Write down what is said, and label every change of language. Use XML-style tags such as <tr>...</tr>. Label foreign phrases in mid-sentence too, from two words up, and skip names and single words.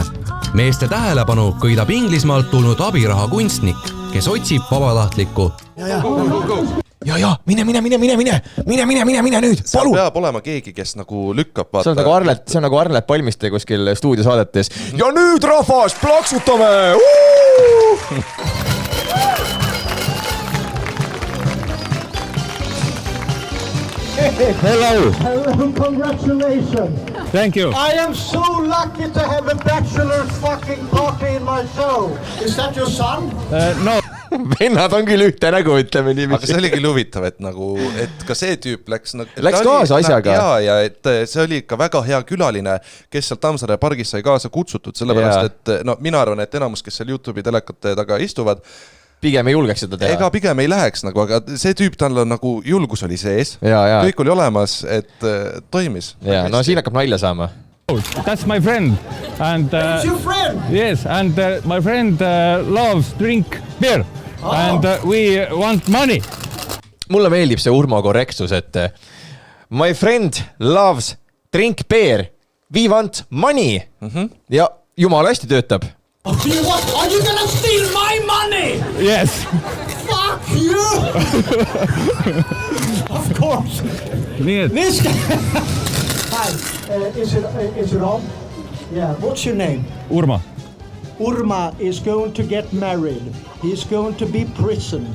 <et>Meeste tähelepanu kõidab Inglismaalt tulnud abiraha kunstnik, kes otsib vabatahtlikku. Ja, mine nüüd, seal peab olema keegi, kes nagu lükkab. See on nagu Arlet Palmiste kuskil stuudiosaadetes. Ja nüüd rahvas, plaksutame!</et> <en>Hello. Congratulations. Thank you. I am so lucky to have a bachelor's fucking party in my show. Is that your son? No.</en> <et>Vennad on küll ühte nägu, ütleme nii. Aga see oli küll huvitav, et ka see tüüp läks kaasa asjaga. Ja et see oli ikka väga hea külaline, kes seal Tammsaare pargis sai kaasa kutsutud, sellepärast, et mina arvan, et enamus, kes seal YouTube'i telekate taga istuvad, pigem ei julgeks seda teha. Ega pigem ei läheks, aga see tüüp tal on nagu julgus oli sees, kõik oli olemas, et toimis. No siin hakkab nalja saama.</et> <en>That's my friend. And, That's your friend? Yes, and my friend loves drink beer. And we want money.</en> <et>Mulle meeldib see Urmo korrektsus, et</et> <en>my friend loves drink beer. We want money.</en> <et>Ja jumala hästi töötab.</et> <en>Are you gonna steal my money? Yes. Fuck you! Of course. This guy. Hi, is it on? Yeah, what's your name? Urma. Urma is going to get married. He's going to be prisoned.</en>